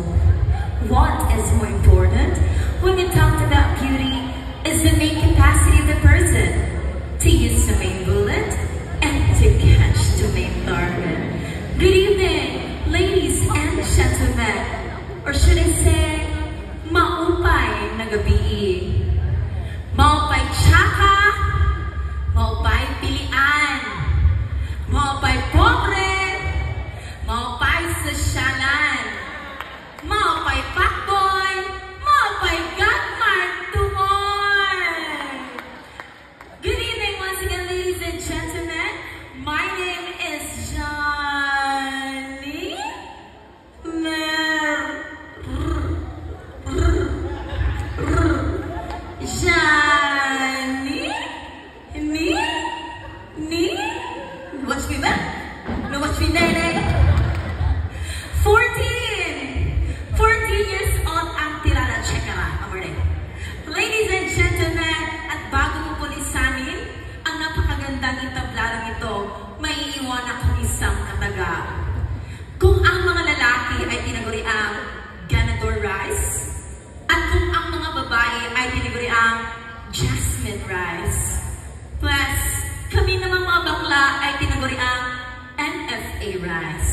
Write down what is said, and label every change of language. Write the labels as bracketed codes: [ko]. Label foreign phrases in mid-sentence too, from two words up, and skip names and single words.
[en] What is more important when we talk about beauty is the main capacity of the person to use the main bullet and to catch the main target. Good evening, ladies and gentlemen, or should I say, [war] maupay na gabi. Maupay tsaka, maupay pilian, maupay pobre, maupay sosyalan, maupay pakboy, maupay gatmark tumoy. [en] Good evening once again, ladies and gentlemen. My name is Johnny Watch me back. No, watch me nene. 14 years old [tl] ang tirada. [en] Check out. Ladies and gentlemen, [tl] at bago mo po lisanin ang napakagandang itablarang ito, may iiwan akong isang kataga. Kung ang mga lalaki ay tinaguri ang [en] ganador rice, [tl] at kung ang mga babae ay tinaguri ang [en] jasmine rice, [tl] plus kami naman mga bakla ay tinaguri ang [en] NFA rice.